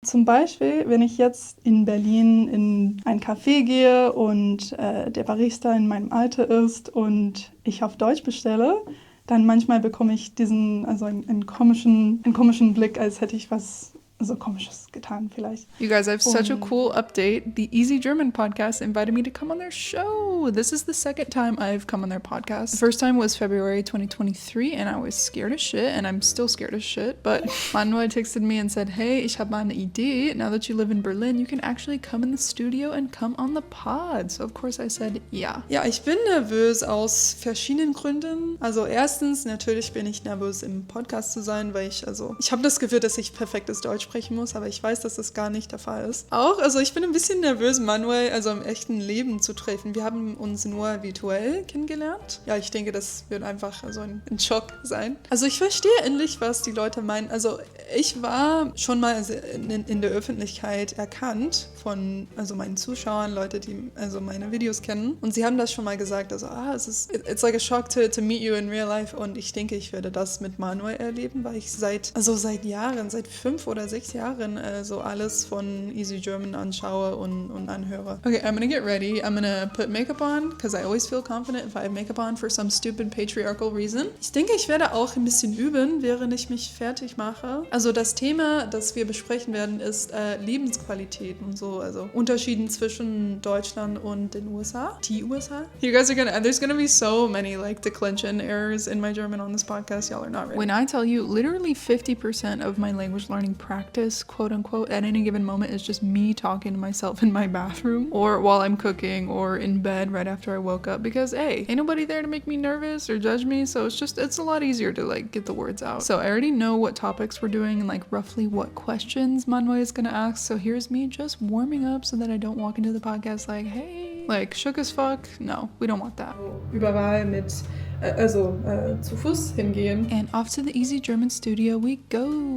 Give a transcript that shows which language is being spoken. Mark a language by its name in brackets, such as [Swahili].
[German] Zum Beispiel, wenn ich jetzt in Berlin in ein Café gehe und der Barista in meinem Alter ist und ich auf Deutsch bestelle, dann manchmal bekomme ich einen komischen Blick, als hätte ich was Komisches getan vielleicht. [English] You guys, I have such a cool update. The Easy German podcast invited me to come on their show. This is the second time I've come on their podcast. The first time was February 2023 and I was scared as shit and I'm still scared as shit. But Manuel texted me and said, hey, [German] ich habe mal eine Idee. [English] Now that you live in Berlin, you can actually come in the studio and come on the pod. So of course I said, yeah. [German] Ja, ich bin nervös aus verschiedenen Gründen. Also erstens, natürlich bin ich nervös im Podcast zu sein, weil ich habe das Gefühl, dass ich perfektes Deutsch sprechen muss, aber ich weiß, dass das gar nicht der Fall ist. Ich bin ein bisschen nervös, Manuel, im echten Leben zu treffen. Wir haben uns nur virtuell kennengelernt. Ja, ich denke, das wird einfach ein Schock sein. Also ich verstehe endlich, was die Leute meinen. Also ich war schon mal in der Öffentlichkeit erkannt von meinen Zuschauern, Leute, die meine Videos kennen. Und sie haben das schon mal gesagt, [English] it's like a shock to meet you in real life. [German] Und ich denke, ich werde das mit Manuel erleben, weil ich seit Jahren, seit 5 oder 6 Jahren alles von Easy German anschaue und anhöre. [English] Okay, I'm gonna get ready. I'm gonna put makeup on, because I always feel confident if I have makeup on for some stupid patriarchal reason. [German] Ich denke, ich werde auch ein bisschen üben, während ich mich fertig mache. Also das Thema, das wir besprechen werden, ist Lebensqualität und so, Unterschieden zwischen Deutschland und den USA. Die USA. [English] You guys there's gonna be so many declension errors in my German on this podcast. Y'all are not ready. When I tell you, literally 50% of my language learning practice, quote unquote, at any given moment is just me talking to myself in my bathroom or while I'm cooking or in bed right after I woke up, because hey, ain't nobody there to make me nervous or judge me, so it's a lot easier to get the words out. So I already know what topics we're doing and roughly what questions Manuel is gonna ask, so here's me just warming up so that I don't walk into the podcast hey, shook as fuck. No, we don't want that. [German] Überall mit zu Fuß hingehen. [English] And off to the Easy German studio we go.